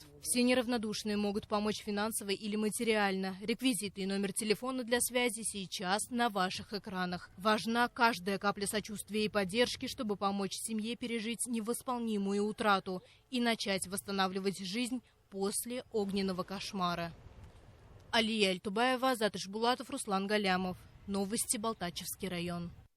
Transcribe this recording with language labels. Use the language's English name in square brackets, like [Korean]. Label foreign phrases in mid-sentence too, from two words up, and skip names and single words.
[Russian] Все неравнодушные могут помочь финансово или материально. Реквизиты и номер телефона для связи сейчас на ваших экранах. Важна каждая капля сочувствия и поддержки, чтобы помочь семье пережить невосполнимую утрату и начать восстанавливать жизнь после огненного кошмара. Алия Ильтубаева, Азат Ишбулатов, Руслан Галямов. Новости, Балтачевский район.